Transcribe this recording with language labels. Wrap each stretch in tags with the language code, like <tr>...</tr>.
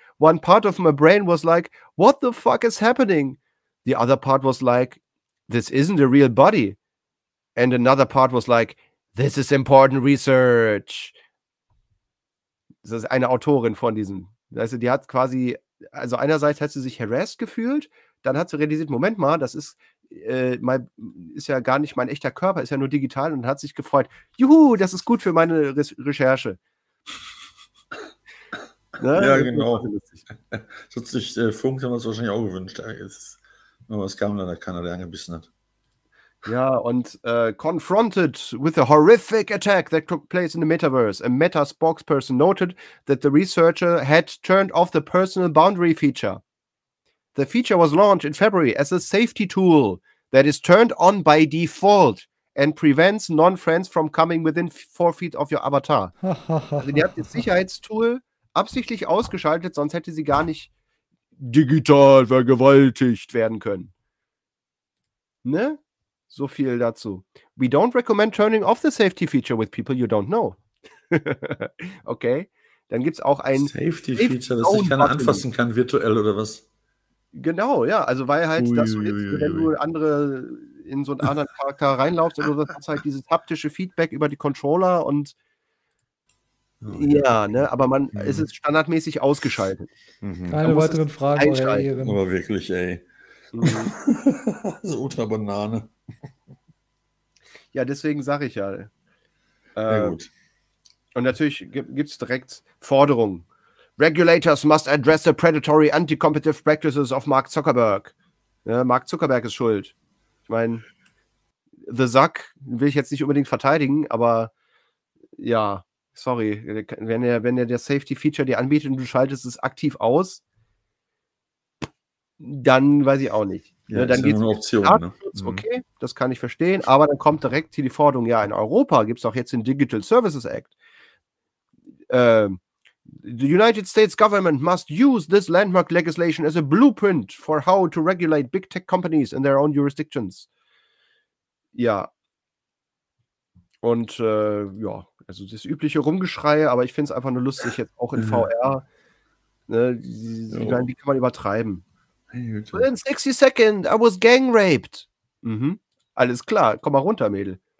<en>One part of my brain was like, what the fuck is happening? The other part was like, this isn't a real body. And another part was like, this is important research.</en> <de>Das ist eine Autorin von diesem. Also die hat quasi, also einerseits hat sie sich harassed gefühlt, dann hat sie realisiert, Moment mal, das ist mal, ist ja gar nicht mein echter Körper, ist ja nur digital, und hat sich gefreut. Juhu, das ist gut für meine Recherche. Ne? Ja, genau. Sich, Funk haben wir es wahrscheinlich auch gewünscht. Aber es kam leider keiner, der angebissen hat. Ja, und</de> <en>confronted with a horrific attack that took place in the metaverse, a Meta spokesperson noted that the researcher had turned off the personal boundary feature. The feature was launched in February as a safety tool that is turned on by default and prevents non-friends from coming within 4 feet of your avatar.</en> <de>Also die hat das Sicherheitstool absichtlich ausgeschaltet, sonst hätte sie gar nicht digital vergewaltigt werden können. Ne? So viel dazu.</de> <en>We don't recommend turning off the safety feature with people you don't know.</en> <de>Okay. Dann gibt es auch ein Safety Feature, das sich keiner anfassen kann, virtuell oder was? Genau, ja. Also weil halt, wenn du andere in so einen anderen Charakter reinlaufst, also das ist halt dieses haptische Feedback über die Controller und ne, aber man ist es standardmäßig ausgeschaltet. Keine weiteren Fragen. Aber wirklich, ey. So ultra Banane. Ja, deswegen sage ich ja. Gut. Und natürlich gibt es direkt Forderungen.</de> <en>Regulators must address the predatory anti-competitive practices of Mark Zuckerberg.</en> <de>Ja, Mark Zuckerberg ist schuld. Ich meine, The Zuck will ich jetzt nicht unbedingt verteidigen, aber ja, sorry, wenn er das Safety-Feature dir anbietet und du schaltest es aktiv aus, dann weiß ich auch nicht. Ja, ne, dann geht's eine Option. Okay, das kann ich verstehen. Aber dann kommt direkt hier die Forderung, ja, in Europa gibt es auch jetzt den Digital Services Act.</de> <en>The United States government must use this landmark legislation as a blueprint for how to regulate big tech companies in their own jurisdictions.</en> <de>Ja. Und ja, also das übliche Rumgeschrei, aber ich finde es einfach nur lustig, jetzt auch in VR. Ne, die kann man übertreiben.</de> <en>In 60 seconds, I was gang raped. Mhm.</en> <de>Alles klar, komm mal runter, Mädel.</de>